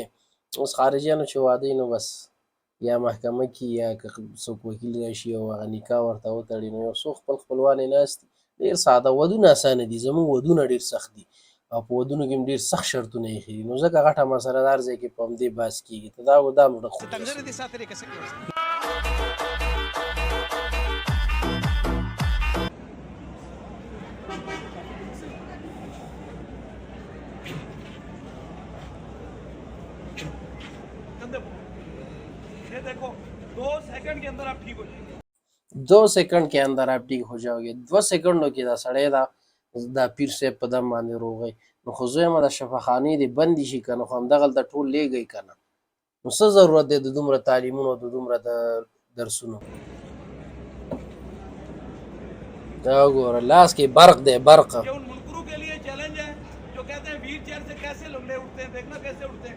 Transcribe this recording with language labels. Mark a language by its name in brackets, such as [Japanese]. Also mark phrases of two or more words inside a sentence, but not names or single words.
[Pashto] اوس خارجیانو چې واده وي نو بس یا محکمه کې یا که څوک وکیل راشي او هغه نکاح ورته وتړي نو یو څو خپل خپلوان یې ناست دي. ډېر ساده ودونه اسانه دي. زموږ ودونه ډېر سخت دي او په ودونو کې هم ډېر سخت شرطونه ایښي دي. نو ځکه غټه مسله ده هر ځای کې په همدې بحث کېږي. ته دا مړه خو تنګره دې ساتلې که څه کوي [Urdu] دیکھو 2 سیکنڈ کے اندر آپ ٹھیک ہو جائیں گے. 2 سیکنڈ کے اندر آپ ٹھیک ہو جاؤ گے. [Pashto] 2 सेकंडو کې دا سړی دا پیر صاحب په دم باندې روغی. نو خو زه یم د شفاخانې دې بندې شي که نه خو همدغلته ټول لیږئ که نه نو څه ضرورت دی د دومره تعلیمونو د دومره د درسونو. وګوره لاس کې برق دی برق. [Urdu] یہ ان منکروں کے لیے چیلنج ہے جو کہتے ہیں [English] wheel chair [Urdu] سے کیسے لنگڑے اٹھتے ہیں، دیکھنا کیسے اٹھتے ہیں.